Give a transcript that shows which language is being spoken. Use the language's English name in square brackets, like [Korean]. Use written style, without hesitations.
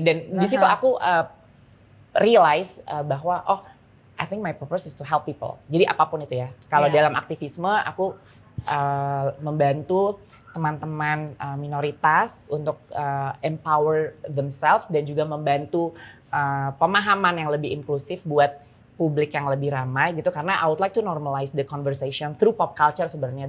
[Indonesian] Dan di situ aku [English] realize bahwa I think my purpose is to help people. [Indonesian] Jadi apapun itu ya. Kalau dalam aktivisme aku membantu teman-teman minoritas untuk [English] empower themselves, [Indonesian] dan juga membantu pemahaman yang lebih inklusif buat publik yang lebih ramai gitu. [English] Karena I would like to normalize the conversation through pop culture sebenarnya.